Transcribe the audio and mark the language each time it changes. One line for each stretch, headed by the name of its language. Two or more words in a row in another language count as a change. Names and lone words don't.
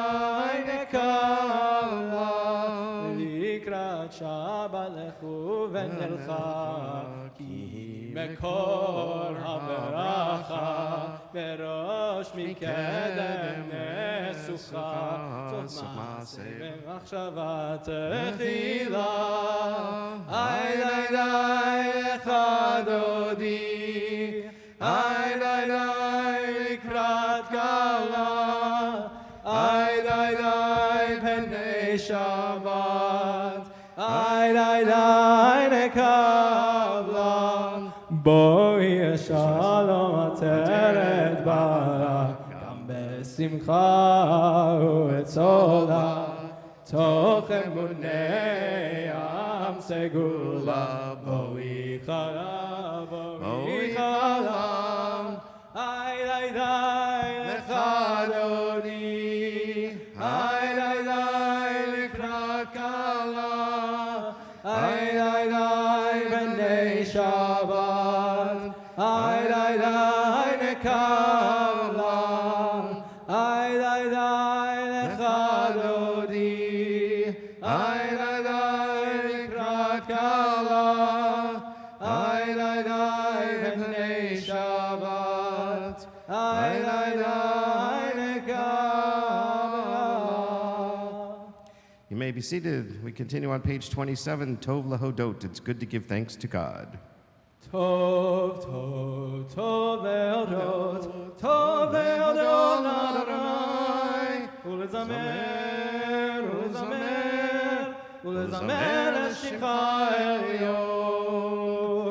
Hebrew: נקבלה, לקראת שבת לכו ונלכה, כי מקור הברכה, בראש ראש מקדם נסוכה, סוף מעשה במחשבה תחילה. איי די די אחד עודי, איי די די לקראת גאולה, איי די די פני שבת, איי די די נקבלה. בואי שלום עצרת ברא, גם בשמחה ובצולה, תוך אמוני עם סגולה. בואי חלם, בואי חלם, איי די די לך אדוני, איי די די לקראת קלה, איי די די בני שבת, איי די די נקבלה, איי די די לך אדוני, איי די די לקראת קלה, איי די די בני שבת, איי די די נקבלה.
English: You may be seated. We continue on page 27, Tov Lahodot. It's good to give thanks to God.
Hebrew: טוב, טוב, טוב להודות, טוב להודות לאדוני, ולזמר, ולזמר, ולזמר לשמך העליון.